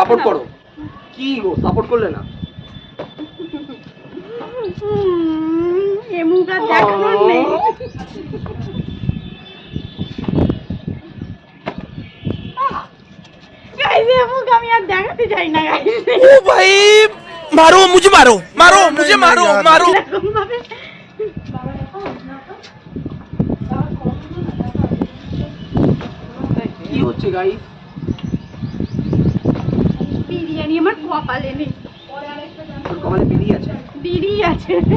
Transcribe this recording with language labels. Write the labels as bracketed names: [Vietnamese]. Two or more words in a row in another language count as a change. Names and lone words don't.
[Bangla] সাপোর্ট করো। কি গো সাপোর্ট করলে না? এ মুখ আর দেখানোর নেই। গাইস এ মুখ আমি আর দেখাতে চাই না গাইস। [Hindi] ओ भाई मारो मुझे मारो मारो मुझे मारो मारो [Bangla] এরকম ভাবে কি হচ্ছে গাইস? বিরিয়ানি আমার কপালে নেই, তোর কপালে বিড়ি আছে। বিড়ি আছে।